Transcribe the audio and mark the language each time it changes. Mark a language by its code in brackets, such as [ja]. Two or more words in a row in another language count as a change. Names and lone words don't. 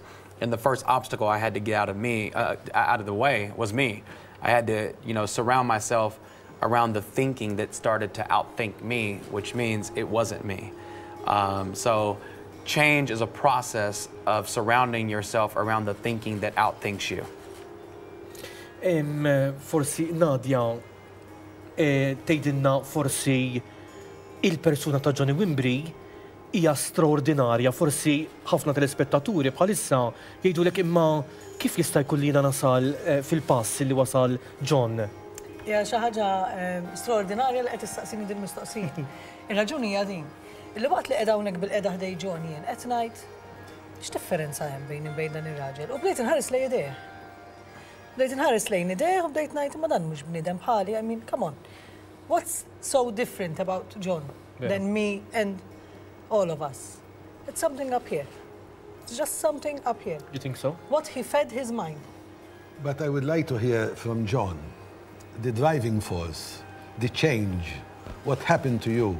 [en] And the first obstacle I had to get out of the way was me. I had to, surround myself around the thinking that started to outthink me, which means it wasn't me. So change is a process of surrounding yourself around the thinking that outthinks you. [mt] Forsi Nadja, tgħidilna forsi il-persuna ta' Johnny Wimbrey hija straordinarja, forsi ħafna telespettaturi bħalissa jgħidulek imma kif jista' jkun li nasal fil-pass li wasal John? Ja xi ħaġa straordinarja li qed tistaqsini din mistoqsija. Ir-raġuni hija din. Illi waqt li qiegħda hawnhekk bil-qiegħda ħdej John jien qed ngħid x'differenza hemm bejn dan ir-raġel. U bdejt inħares lejn idejh. Bdejt inħares lejn idejh u bdejt ngħid ma dan mhux bniedem bħali, [en] I mean, come on. What's so different about John than me and all of us? It's something up here. It's just something up here. You think so? What he fed his mind. But I would like to hear from John, the driving force, the change, what happened to you.